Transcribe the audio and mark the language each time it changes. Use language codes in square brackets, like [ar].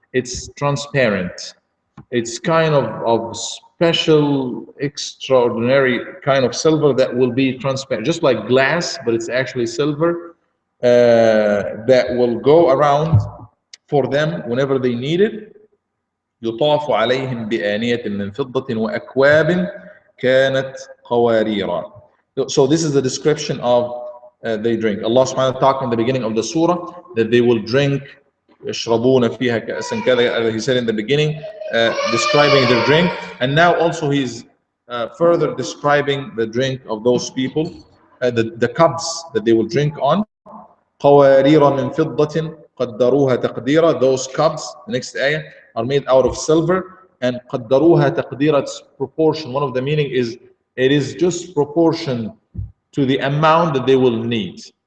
[en] It's transparent. It's kind of special, extraordinary kind of silver that will be transparent, just like glass, but it's actually silver that will go around for them whenever they need it. [ar] يطاف عليهم بآنية من فضة وأكواب كانت قواريرا. [en] So this is the description of they drink. Allah subhanahu wa ta'ala talked in the beginning of the surah that they will drink [ar] يشربون فيها كأسا كذا. [en] He said in the beginning describing their drink, and now also he's further describing the drink of those people, the cups that they will drink on. [ar] قوارير من فضة قدروها تقديرا. [en] Those cups, the next ayah, are made out of silver, and [ar] قدروها تقديرا, [en] its proportion. One of the meaning is it is just proportion to the amount that they will need.